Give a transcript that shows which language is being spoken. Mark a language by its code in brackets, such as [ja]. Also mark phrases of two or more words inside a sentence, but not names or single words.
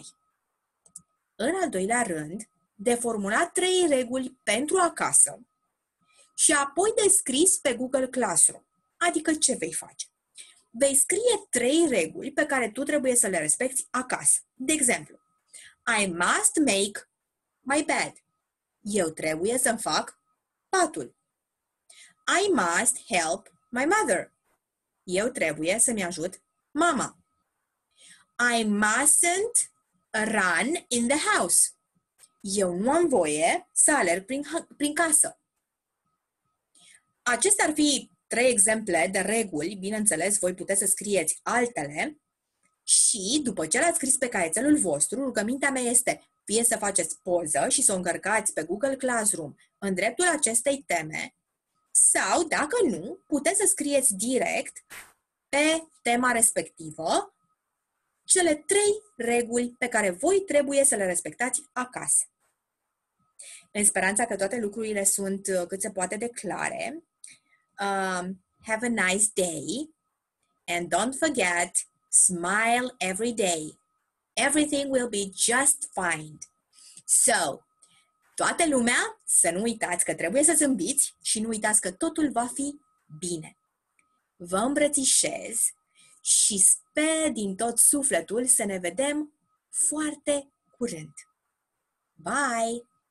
[ro] În al doilea rând, de formulat 3 reguli pentru acasă și apoi de scris pe Google Classroom. Adică ce vei face? Vei scrie 3 reguli pe care tu trebuie să le respecti acasă. De exemplu, [en] I must make my bed. [ro] Eu trebuie să-mi fac patul. [en] I must help my mother. [ro] Eu trebuie să-mi ajut mama. [en] I mustn't run in the house. [ro] Eu nu am voie să alerg prin casă. Acestea ar fi 3 exemple de reguli, bineînțeles, voi puteți să scrieți altele și după ce l-ați scris pe caietelul vostru, rugămintea mea este fie să faceți poză și să o încărcați pe Google Classroom în dreptul acestei teme sau, dacă nu, puteți să scrieți direct pe tema respectivă cele 3 reguli pe care voi trebuie să le respectați acasă. În speranța că toate lucrurile sunt cât se poate de clare, [en] have a nice day and don't forget, smile every day. Everything will be just fine. So, [ro] toată lumea, să nu uitați că trebuie să zâmbiți și nu uitați că totul va fi bine. Vă îmbrățișez și sper din tot sufletul să ne vedem foarte curând. Bye!